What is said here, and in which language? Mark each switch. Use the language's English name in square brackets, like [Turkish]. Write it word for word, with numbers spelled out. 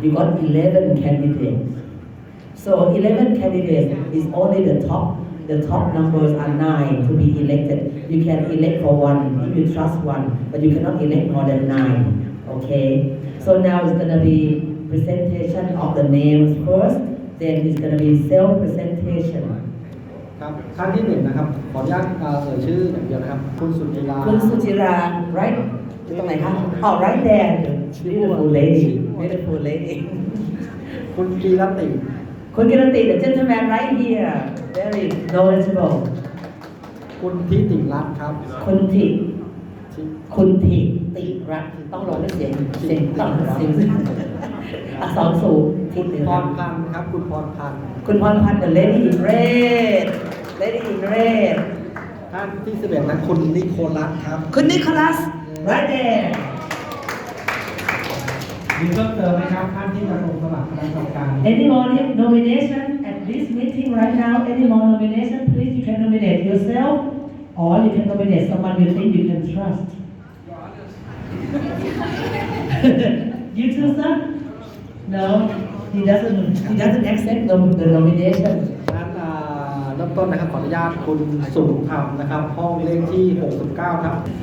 [English] You got eleven candidates. So eleven candidates is only the top. The top numbers are nine to be elected. You can elect for one if you trust one, but you cannot elect more than nine. Okay. So now it's gonna be presentation of the names first. Then it's gonna be self-presentation. [Thai] ครับขั้นที่หนึ่งนะครับขออนุญาตเอ่อเอ่ยชื่ออย่างเดียวนะครับคุณสุจิรา [English] คุณสุจิรา right [Thai] อยู่ตรงไหนคะอ๋อ [English] right there beautiful lady beautiful lady [Thai] คุณกีรติ [English] คุณกิรติ the gentleman right here very knowledgeable [Thai] คุณทิติรัตน์ครับ คุณทิ ทิ คุณทิติรัตน์ต้องรอด้วยเสียงเสียงต่ำเสียงอักษรสูงทิ คุณ ติ พ รั ร ตน์ พันธ์ครับคุณพรพันธ์ คุณพรพันธ์ the lady in red lady in red ท่านที่สิบเอ็ดนะคุณนิโคลัสครับ คุณนิโคลัส right there มีเพิ่มเติมไหมครับท่านที่จะลงสมัครคณะกรรมการ [English] any more nomination at this meeting right now any more nomination please you can nominate yourself or you can nominate someone you think you can trust you too sir no he doesn't he doesn't accept the, the nomination [Thai] ท่านเอ่อเริ่มต้นนะครับขออนุญาตคุณสุธรรมนะครับห้องเลขที่หกสิบเก้าครับ